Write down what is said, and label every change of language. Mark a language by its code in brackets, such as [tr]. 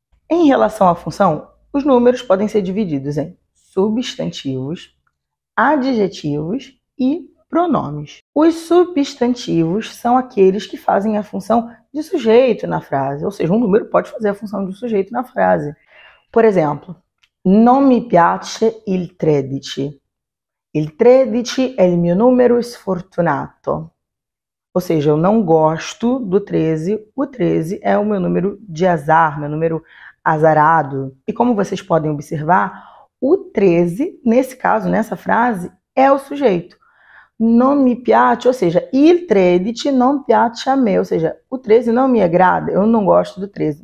[pt] Em relação à função, os números podem ser divididos em substantivos, adjetivos e pronomes. Os substantivos são aqueles que fazem a função de sujeito na frase, ou seja, um número pode fazer a função de sujeito na frase. [it] Por exemplo, non mi piace il 13. Il 13 è il mio numero sfortunato. [pt] Ou seja, eu não gosto do 13, o 13 é o meu número de azar, meu número azarado. E como vocês podem observar, o 13, nesse caso, nessa frase, é o sujeito. [it] Non mi piace, [pt] ou seja, [it] il 13 non piace a me, [pt] ou seja, o 13 não me agrada, eu não gosto do 13.